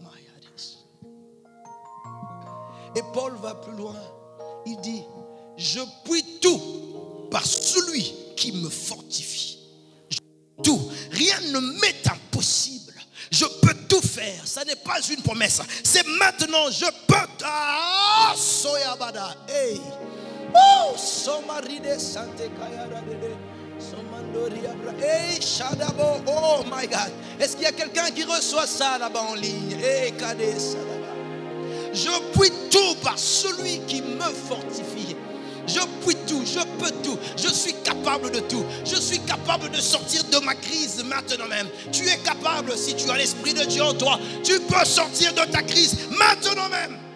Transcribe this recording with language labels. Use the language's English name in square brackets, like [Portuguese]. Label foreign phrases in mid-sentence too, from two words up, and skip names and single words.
[French] Et Paul va plus loin. Il dit, je puis tout par celui qui me fortifie. Tout. Rien ne m'est impossible. Je peux tout faire. Ça n'est pas une promesse. C'est maintenant. Je peux. Ah, soyabada. Hey. Oh, somaride sante kayara dede. Somandoria bra. Hey, shadabo. [English] Oh my God. [French] Est-ce qu'il y a quelqu'un qui reçoit ça là-bas en ligne? Hey, kade sadaba. Je puis tout par celui qui me fortifie. Je puis tout, je peux tout, je suis capable de tout. Je suis capable de sortir de ma crise maintenant même. Tu es capable, si tu as l'Esprit de Dieu en toi, tu peux sortir de ta crise maintenant même.